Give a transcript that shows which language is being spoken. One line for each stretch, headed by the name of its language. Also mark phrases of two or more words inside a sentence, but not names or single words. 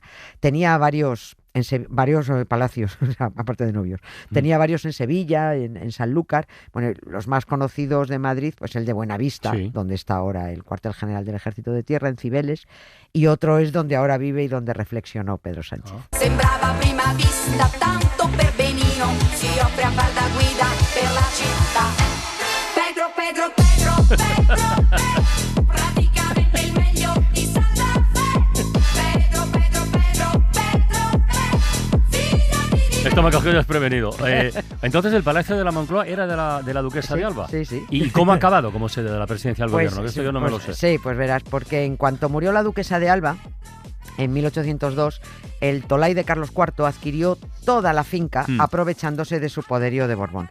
Spanish: Tenía varios palacios, aparte de novios. Tenía varios en Sevilla, en Sanlúcar. Bueno, los más conocidos de Madrid, pues el de Buenavista, donde está ahora el cuartel general del Ejército de Tierra, en Cibeles, y otro es donde ahora vive y donde reflexionó Pedro Sánchez.
Italian: Sembrava a prima vista tanto per benino, si offre a far da guida per la città. Pedro, praticamente il meglio di Santa Fe.
Spanish: Esto me cogió desprevenido. Entonces el Palacio de la Moncloa era de la duquesa de Alba. Sí. ¿Y cómo ha acabado como sede de la presidencia del gobierno? Que esto yo no me lo sé. Sí, pues verás, porque en cuanto murió la duquesa de Alba, en 1802, el Tolai de Carlos IV adquirió toda la finca aprovechándose de su poderío de Borbón.